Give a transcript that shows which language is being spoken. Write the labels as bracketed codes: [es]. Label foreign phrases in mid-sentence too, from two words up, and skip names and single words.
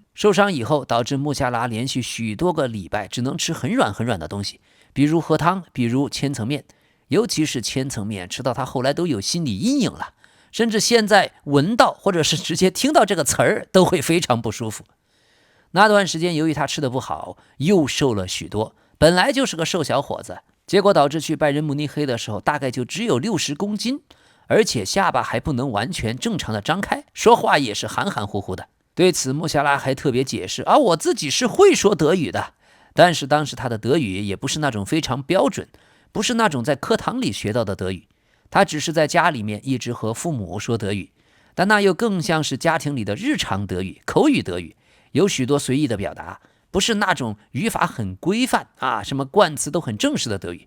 [zh] 受傷以後，導致穆夏拉連續許多個禮拜只能吃很軟的東西，比如喝湯，比如千層麵，尤其是千層麵，吃到他後來都有心理陰影了，甚至現在聞到或者是直接聽到這個詞兒都會非常不舒服。那段時間由於他吃得不好，又瘦了許多，本來就是個瘦小伙子，結果導致去拜仁慕尼黑的時候大概就只有60公斤，而且下巴還不能完全正常的張開，說話也是含含糊糊的。對此穆夏拉還特別解釋我自己是會說德語的，但是當時他的德語也不是那種非常標準，不是那種在課堂裡學到的德語，他只是在家裡面一直和父母說德語，但那又更像是家庭裡的日常德語，口語德語，有許多隨意的表達，不是那種語法很規範什麼冠詞都很正式的德語。